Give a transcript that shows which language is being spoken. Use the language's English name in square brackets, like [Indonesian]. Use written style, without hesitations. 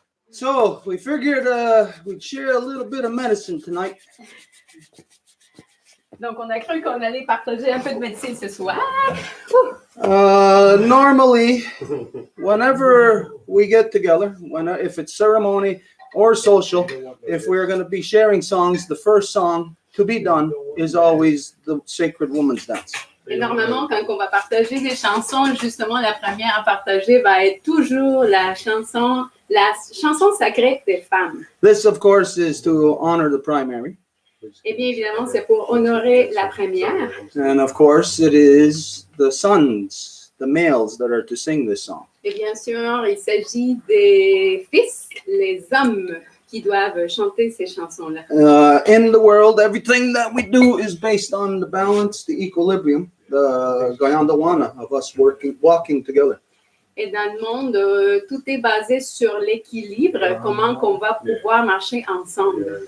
[English] So we figured we'd share a little bit of medicine tonight. [French] Donc, on a cru qu'on allait partager un peu de médecine ce soir. [English] Normally, whenever we get together, if it's ceremony or social, if we're going to be sharing songs, the first song to be done is always the Sacred Woman's Dance. [French] Et normalement, quand on va partager des chansons, justement, la première à partager va être toujours la chanson sacrée des femmes. [English] This, of course, is to honor the primary. [French] Et bien évidemment, c'est pour honorer la première. [English] And of course, it is the sons, the males, that are to sing this song. [French] Et bien sûr, il s'agit des fils, les hommes, qui doivent chanter ces chansons-là. [English] In the world, everything that we do is based on the balance, the equilibrium, the Gayandawana of us walking together. [French] Et dans le monde, tout est basé sur l'équilibre, comment qu'on va pouvoir marcher ensemble.